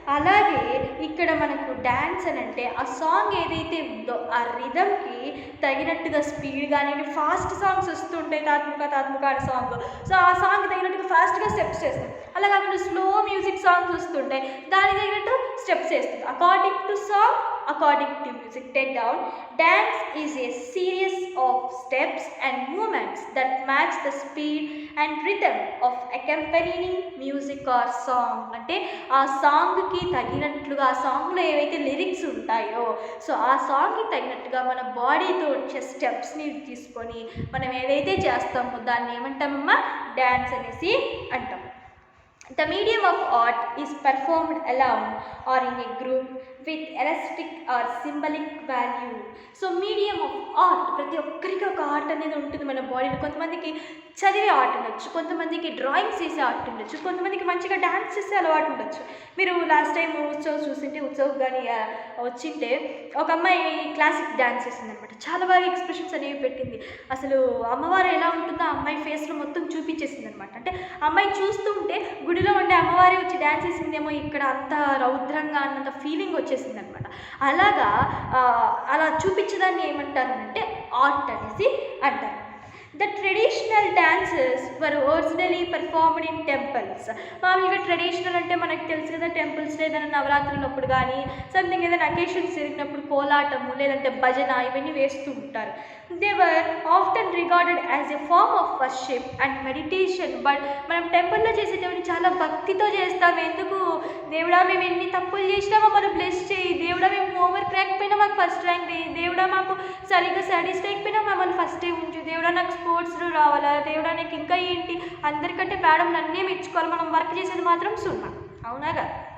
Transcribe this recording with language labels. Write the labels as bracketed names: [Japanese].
[Telugu] అలాగే ఇక్కడ మనకు డ్యాన్స్ అని అంటే ఆ సాంగ్ ఏదైతే ఉందో ఆ రిథమ్కి తగినట్టుగా స్పీడ్ కానీ ఫాస్ట్ సాంగ్స్ వస్తుంటాయి, తాత్ముక అనే సాంగ్. సో ఆ సాంగ్ తగినట్టుగా ఫాస్ట్గా స్టెప్స్ చేస్తాం. అలా కాకుండా స్లో మ్యూజిక్ సాంగ్స్ వస్తుంటాయి, దానికి తగినట్టు స్టెప్స్ వేస్తాం. [English] According to song, according to music take down, dance is a series of steps and movements that match the speed and rhythm of accompanying music or song. [Telugu] అంటే ఆ సాంగ్కి తగినట్లుగా ఆ సాంగ్లో ఏవైతే లిరిక్స్ ఉంటాయో సో ఆ సాంగ్కి తగినట్టుగా మన బాడీతో వచ్చే స్టెప్స్ని తీసుకొని మనం ఏదైతే చేస్తామో దాన్ని ఏమంటామమ్మా, డ్యాన్స్ అనేసి అంటాం. [English] The medium of art is performed alone or in a group with elastic or symbolic value. [Telugu] So medium of art, ప్రతి ఒక్కరికి ఒక ఆర్ట్ అనేది ఉంటుంది మన బాడీలో. కొంతమందికి చదివే ఆర్ట్ ఉండొచ్చు, కొంతమందికి డ్రాయింగ్స్ చేసే ఆర్ట్ ఉండొచ్చు, కొంతమందికి మంచిగా డ్యాన్స్ చేసే అలవాటు ఉండొచ్చు. మీరు లాస్ట్ టైం ఉత్సవ్ చూసింటే, ఉత్సవ్ కానీ వచ్చింటే ఒక అమ్మాయి క్లాసిక్ డ్యాన్స్ చేసిందనమాట. చాలా బాగా ఎక్స్ప్రెషన్స్ అనేవి పెట్టింది. అసలు అమ్మవారు ఎలా ఉంటుందో ఆ అమ్మాయి ఫేస్లో మొత్తం చూపించేసింది అనమాట. అంటే అమ్మాయి చూస్తూ ఉంటే గుడిలో ఉండే అమ్మవారి వచ్చి డ్యాన్స్ చేసిందేమో ఇక్కడ అంత రౌద్రంగా అన్నంత ఫీలింగ్ వచ్చేసింది అనమాట. అలాగా అలా చూపించడాన్ని ఏమంటారు అంటే ఆర్ట్ అనేసి అంటారు. [English] The traditional dances were originally performed in temples. [Telugu] మామూలుగా ట్రెడిషనల్ అంటే మనకు తెలుసు కదా, టెంపుల్స్లో ఏదైనా నవరాత్రులప్పుడు కానీ సంథింగ్ ఏదైనా అకేషన్స్ జరిగినప్పుడు కోలాటము లేదంటే భజన ఇవన్నీ వేస్తూ ఉంటారు. [English] They were often regarded as a form of worship and meditation. [Telugu] But మనం టెంపుల్లో చేసేటప్పుడు చాలా భక్తితో చేస్తాము. ఎందుకు, దేవుడా మేము ఎన్ని తప్పులు చేసినామో మనం బ్లెస్ చేయి, దేవుడా మేము హోంవర్క్ రాకపోయినా మాకు ఫస్ట్ ర్యాంక్ చేయి, దేవుడా మాకు సరిగ్గా స్టడీస్ లేకపోయినా మమ్మల్ని ఫస్టే ఉంచు, దేవుడా నాకు స్పోర్ట్స్లో రావాలా, దేవుడా నాకు ఇంకా ఏంటి అందరికంటే మేడం నన్నే మెచ్చుకోవాలి, మనం వర్క్ చేసేది మాత్రం సున్నా. అవునా కదా?